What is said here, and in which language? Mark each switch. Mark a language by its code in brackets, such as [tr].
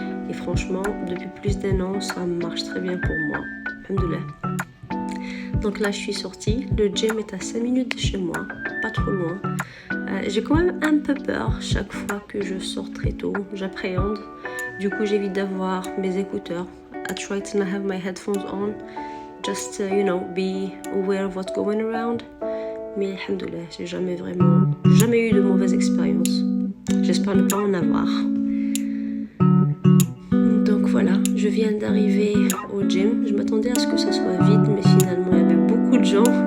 [fr] Et franchement, depuis plus d'1 an, ça marche très bien pour moi. Alhamdoulilah. Donc là, je suis sortie. Le gym est à 5 minutes de chez moi, pas trop loin. J'ai quand même un peu peur chaque fois que je sors très tôt. J'appréhende. Du coup, j'évite d'avoir mes écouteurs. [en] I try to not have my headphones on. Just to, be aware of what's going around. [fr] Mais alhamdoulilah, j'ai jamais eu de mauvaise expérience. J'espère ne pas en avoir. Donc voilà, je viens d'arriver au gym. Je m'attendais à ce que ça soit vide, mais finalement il y avait beaucoup de gens.